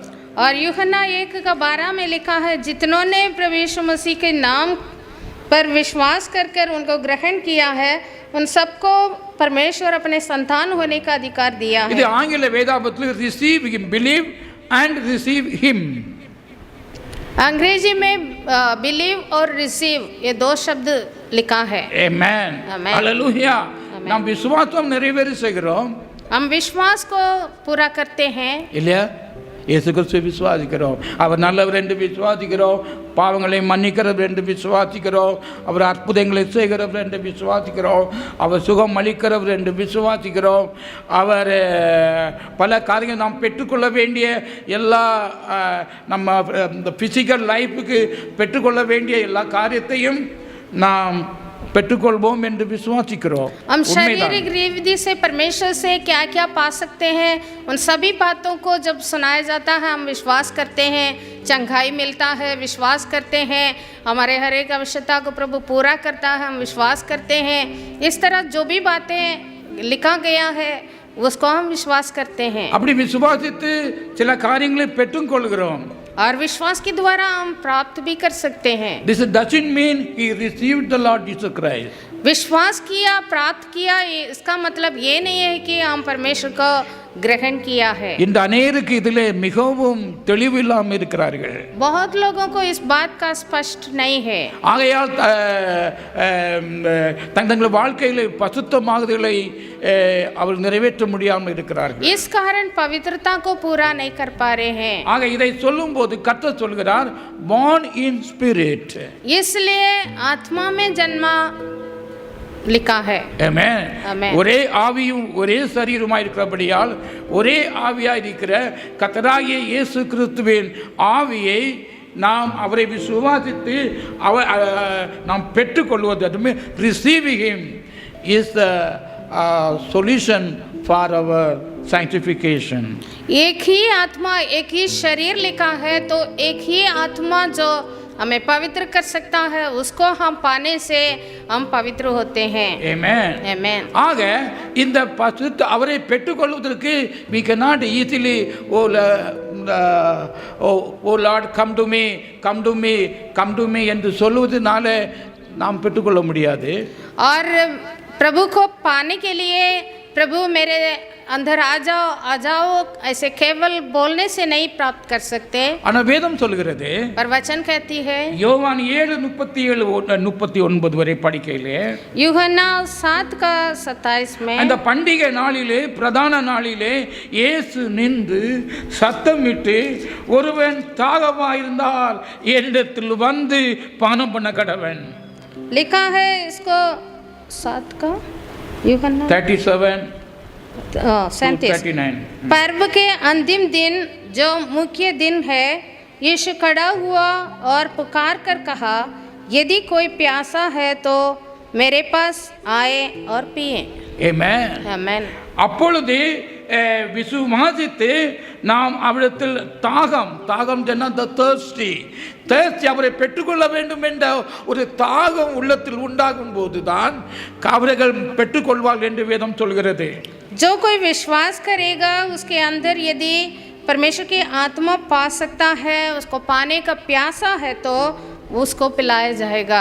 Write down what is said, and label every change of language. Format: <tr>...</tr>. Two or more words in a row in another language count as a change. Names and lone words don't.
<hi>और यूहन्ना 1:12 में लिखा है, जितनों ने प्रभु यीशु मसीह के नाम पर विश्वास कर कर उनको ग्रहण किया है उन सबको परमेश्वर अपने संतान होने का अधिकार दिया</hi> <ta>இது</ta> <hi>है।</hi> <ta>ஆங்கில வேதாகமத்தில்</ta> <en>receive him, believe and receive him.</en> <hi>अंग्रेजी में बिलीव और रिसीव ये दो शब्द लिखा है। Amen. Amen.</hi> <ta>Hallelujah. நாம் விசுவாசம் நிறைவேறி செய்கிறோம்</ta> <hi>हम विश्वास को पूरा करते हैं,</hi> <ta>இல்லையா? இயேசு கிறிஸ்துவை விசுவாசிக்கிறோம், அவர் நல்லவர் என்று விசுவாசிக்கிறோம், பாவங்களை மன்னிக்கிறவர் என்று விசுவாசிக்கிறோம், அவர் அற்புதங்களை செய்கிறவர் என்று விசுவாசிக்கிறோம், அவர் சுகம் அளிக்கிறவர் என்று விசுவாசிக்கிறோம், அவர் பல காரியங்கள் நாம் பெற்றுக்கொள்ள வேண்டிய எல்லா நம்ம இந்த</ta> <en>physical life</en> <ta>பெற்றுக்கொள்ள வேண்டிய எல்லா காரியத்தையும் நாம் பெற்றுக்கொள்வோம் என்று விசுவாசிக்கிறோம்.</ta> <hi>हम शारीरिक विधि से परमेश्वर से क्या क्या पा सकते हैं उन सभी बातों को जब सुनाया जाता है हम विश्वास करते हैं। चंगाई मिलता है, विश्वास करते हैं। हमारे हर एक आवश्यकता को प्रभु पूरा करता है, हम विश्वास करते हैं। इस तरह जो भी बातें लिखा गया है उसको हम विश्वास करते हैं</hi> <ta>அப்படி விசுவாசித்து சில காரியங்களை பெற்றுக் கொள்கிறோம்.</ta> <hi>और विश्वास के द्वारा हम प्राप्त भी कर सकते हैं।</hi> <en>This doesn't mean he received the Lord Jesus Christ.</en> <hi>विश्वास किया, प्राप्त किया, इसका मतलब ये नहीं है कि हम परमेश्वर को ग्रहण किया है।</hi> <ta>இந்த அநேருக்கு இதிலே மிகவும் தெளிவில்லாமல் இருக்கிறார்கள்.</ta> <hi>बहुत लोगों को इस बात का स्पष्ट नहीं है।</hi> <ta>ஆகையால் தங்கள் வாழ்க்கையிலே பசுத்தமாகுதலை அவர் நிறைவேற்ற முடியாமல் இருக்கிறார்கள்.</ta> <hi>इस कारण पवित्रता को पूरा नहीं कर पा रहे हैं।</hi> <ta>ஆக இதை சொல்லும்போது கர்த்தர் சொல்கிறார்</ta> <en>born in spirit.</en> <hi>इसलिए आत्मा में जन्मा लिखा है। Amen. Amen.</hi> <ta>ஒரே ஆவியும் ஒரே சரீரமாய் இருக்கிறபடியால் ஒரே ஆவியாய் இருக்கிற கர்த்தராகிய இயேசு கிறிஸ்துவின் ஆவியை நாம் அவரை விசுவாசித்து நாம் பெற்றுக்கொள்வது, அதுமே</ta> <en>receiving him is the solution for our sanctification.</en> <hi>एक ही आत्मा, एक ही शरीर लिखा है, तो एक ही आत्मा जो हमें पवित्र कर सकता है उसको हम पाने से हम पवित्र होते हैं। Amen. Amen.</hi> <ta>ஆக இந்த பசுத்த அவரை பெற்றுக்கொள்வதற்கு</ta> <en>we cannot easily oh Lord come to me, come to me, come to me</en> <ta>என்று சொல்வதனால நாம் பெற்றுக்கொள்ள முடியாது.</ta> <hi>और प्रभु को पाने के लिए प्रभु मेरे अंदर आ जाओ ऐसे केवल बोलने से नहीं प्राप्त कर सकते।</hi> <ta>ஆனா வேதம் சொல்கிறது,</ta> <hi>पर वचन कहती है</hi> <ta>யோவான் 7:37-39 வரை படிக்கையிலே</ta> <hi>यूहन्ना 7:27 में</hi> <ta>அந்த பண்டிகை நாளிலே பிரதான நாளிலே இயேசு நின்று சத்தமிட்டு ஒருவன் தாகமாயிருந்தால் என்னிடத்தில் வந்து பானம் பண்ண கடவன்.</ta> <hi>लिखा है इसको 7 का यूहन्ना 37-39 पर्व के अंतिम दिन जो मुख्य दिन है यीशु खड़ा हुआ और पुकार कर कहा, यदि कोई प्यासा है तो मेरे पास आए और पिए। Amen. आमेन।</hi> <ta>அப்பொழுது விசுவாசித்து நாம் அவரிடத்தில் தாகம் சொன்னால்</ta> <en>the thirsty</en> <ta>அவரை பெற்றுக்கொள்ள வேண்டும் என்ற ஒரு தாகம் உள்ளத்தில் உண்டாகும் போதுதான் அவர்கள் பெற்றுக்கொள்வார்கள் என்று வேதம் சொல்கிறது.</ta> <hi>जो कोई विश्वास करेगा उसके अंदर यदि परमेश्वर की आत्मा पा सकता है, उसको पाने का प्यासा है तो उसको पिलाया जाएगा।</hi>